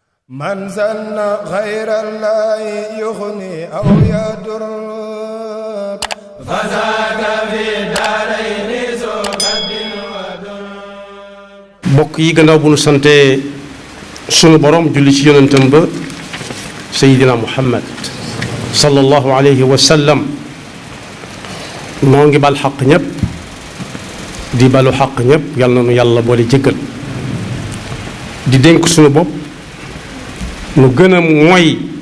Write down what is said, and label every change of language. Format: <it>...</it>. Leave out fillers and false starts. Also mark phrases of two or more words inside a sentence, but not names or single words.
<ar>من زن غير الله يغني أو يضر فذاك في دارين ذو كد وضر.</ar> <wo>mbokk yi gannaaw bu nu sante sunu borom julli ci yonentam ba Seydina Muhammad</wo> <ar>صلى الله عليه وسلم</ar> <wo>noo ngi bal xaq ñëpp di balu xaq ñëpp yal na nu yàlla boole jéggal di dénk sunu bopp nu gën a moy</wo>